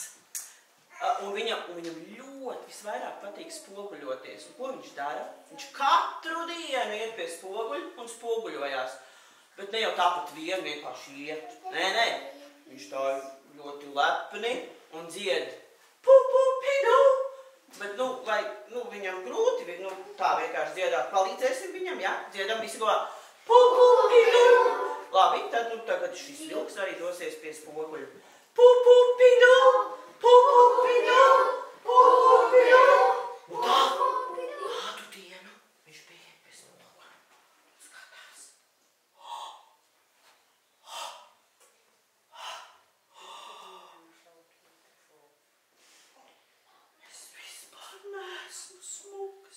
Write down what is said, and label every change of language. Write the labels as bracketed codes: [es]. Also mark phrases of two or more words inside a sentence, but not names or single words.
[lv] Un viņam ļoti visvairāk patīk spoguļoties. Un ko viņš dara? Viņš katru dienu iet pie spoguļa un spoguļojās. Bet ne jau tāpat vienkārši iet. Nē. Viņš tā ļoti lepni un dzied. Pu-pu-pidu! Bet, viņam grūti, tā vienkārši dziedāt. Palīdzēsim viņam, jā? Dziedam visi kopā. Pu-pu-pidu! Labi, tad, tagad šis vilks arī dosies pie spoguļa. Pu-pu-pidu! Pu-pu-pidu! Pu-pu-pidu! Un tā, kādu dienu viņš bija pie spoguļa. Skatās. Es vispār neesmu smuks.